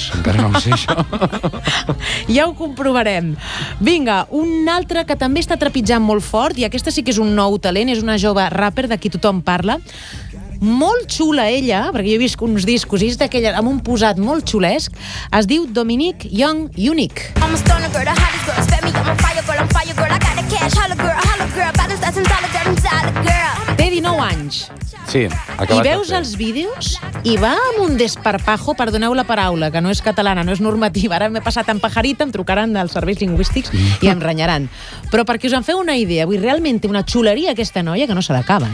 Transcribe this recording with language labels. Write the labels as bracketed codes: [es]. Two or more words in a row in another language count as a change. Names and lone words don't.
[ca] Encara no ho sé, això. Ja ho comprovarem. Vinga, un altre que també està trepitjant molt fort, i aquesta sí que és un nou talent, és una jove rapper de qui tothom parla. Molt xula ella, perquè jo he vist uns discos i és d'aquella, amb un posat molt xulesc. Es diu Dominique Young Unique. [en] I'm a stoner girl, the hottest girl. Spend me, I'm on fire girl, I got the cash. Holla girl, baddest that's in dollar girl. [ca] Té 19 anys. Sí, I veus els vídeos i va amb un desparpajo, perdoneu la paraula, que no és catalana, no és normativa. Ara m'he passat en pajarita, em trucaran dels serveis lingüístics i em renyaran. Però perquè us en feu una idea, avui realment té una xuleria aquesta noia que no se l'acaba,